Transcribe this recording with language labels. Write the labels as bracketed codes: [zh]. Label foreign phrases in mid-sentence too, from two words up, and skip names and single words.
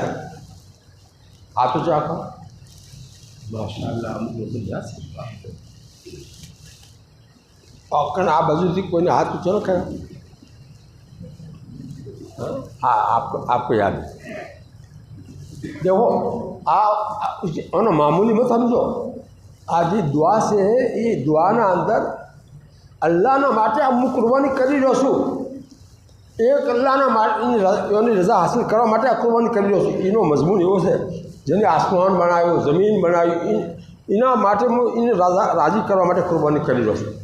[gu] આ તો ચાખો માશાઅલ્લાહ અમુક લોકો યાદ છે. ઓકણ આ બાજુથી કોઈને હાથ ઊંચો ન કરે. [ur] ہاں آپ کو یاد ہے. دیکھو آپ معمولی مت سمجھو. آج یہ دعا سے یہ دعاના [gu] અંદર અલ્લાહના માટે હું કુરબાની કરી રહ્યો છું. એક અલ્લાહની રજા હાસિલ કરવા માટે આ કુરબાની કરી રહ્યો છું. એનો મજમૂન એવો છે જેને આસમાન બનાવ્યો, જમીન બનાવ્યું, એના માટે હું એને રાજી કરવા માટે કુરબાની કરી રહ્યો છું.